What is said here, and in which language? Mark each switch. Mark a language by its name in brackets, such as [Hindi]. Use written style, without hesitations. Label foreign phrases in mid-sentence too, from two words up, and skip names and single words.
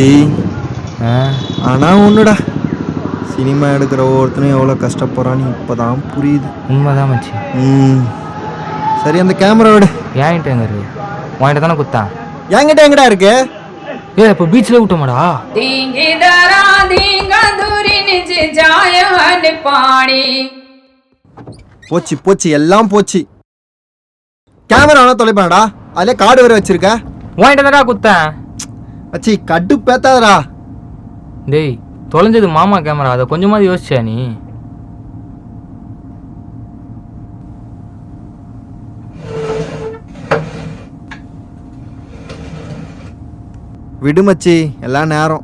[Tamil] ஆ ஆனா ஒண்ணுடா, சினிமா எடுக்கிற ஒவ்வொருத்தனும் எவ்வளோ கஷ்டப்படுறான்னு இப்போதான் புரியுது. உண்மைதான் மச்சி. சரி அந்த கேமரா விடு. ஏன்ட்ட எங்க இருக்கு? வாங்கிட்டு தானே குத்தான். என்கிட்ட எங்கடா இருக்கு? இப்போ பீச்சில் விட்டோமாடா. धींगी दरा धींगा दूरी निज जाय हन पानी. போச்சு போச்சு எல்லாம் போச்சு. கேமரா வேணா தொலைப்பாடா, அதிலே கார்டு வேற வச்சிருக்க. வாங்கிட்டு தானே குத்தேன். மச்சி கட்டு பேத்தாதடா. டேய் தொலைஞ்சது மாமா கேமரா, அதை கொஞ்சமாவது யோசிச்சியா நீ? விடு மச்சி, எல்லாம் நேரம்.